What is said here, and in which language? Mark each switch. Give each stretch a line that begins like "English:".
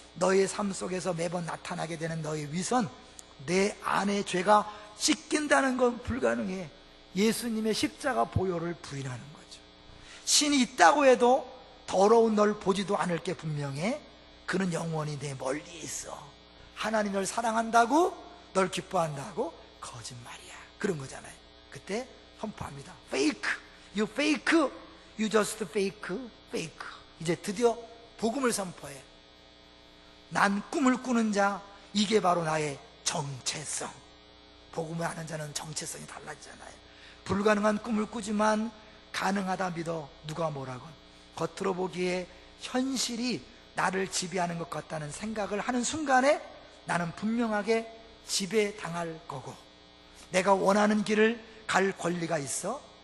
Korean: 너의 삶 속에서 매번 나타나게 되는 너의 위선, 내 안의 죄가 씻긴다는 건 불가능해. 예수님의 십자가 보혈을 부인하는 거죠. 신이 있다고 해도 더러운 널 보지도 않을 게 분명해. 그는 영원히 내 멀리 있어. 하나님 널 사랑한다고, 널 기뻐한다고? 거짓말이야. 그런 거잖아요. 그때 선포합니다.
English: Fake, you fake, you just fake, fake.
Korean: 이제 드디어 복음을 선포해. 난 꿈을 꾸는 자, 이게 바로 나의 정체성. 복음을 아는 자는 정체성이 달라지잖아요. 불가능한 꿈을 꾸지만 가능하다 믿어. 누가 뭐라건 겉으로 보기에 현실이 나를 지배하는 것 같다는 생각을 하는 순간에 나는 분명하게 지배당할 거고, 내가 원하는 길을 갈 권리가 있어.